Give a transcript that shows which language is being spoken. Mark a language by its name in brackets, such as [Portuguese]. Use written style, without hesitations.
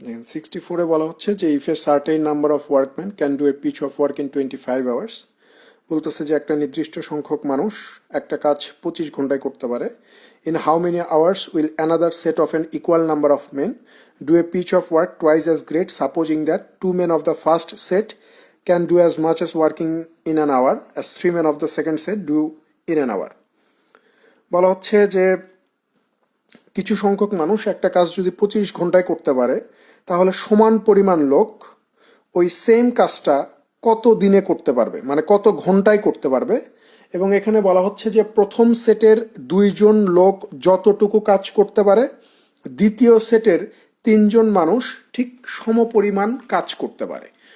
[Bangla] 64-এ বলা হচ্ছে যে [English] if a certain number of workman can do a piece of work in 25 hours, [Bangla] বলতেছে যে একটা নির্দিষ্ট সংখ্যক মানুষ একটা কাজ 25 ঘন্টায় করতে পারে। [English] In how many hours will another set of an equal number of men do a piece of work twice as great, supposing that 2 men of the first set can do as much as working in an hour as 3 men of the second set do in an hour। [Bangla] বলা হচ্ছে যে কিছু সংখ্যক মানুষ একটা কাজ যদি 25 ঘন্টায় করতে পারে, তাহলে সমান পরিমাণ লোক ওই সেম কাজটা কত দিনে করতে পারবে, মানে কত ঘন্টায় করতে পারবে। এবং এখানে বলা হচ্ছে যে প্রথম সেটের 2 জন লোক যতটুকু কাজ করতে পারে, দ্বিতীয় সেটের 3 জন মানুষ ঠিক সমপরিমাণ কাজ করতে পারে।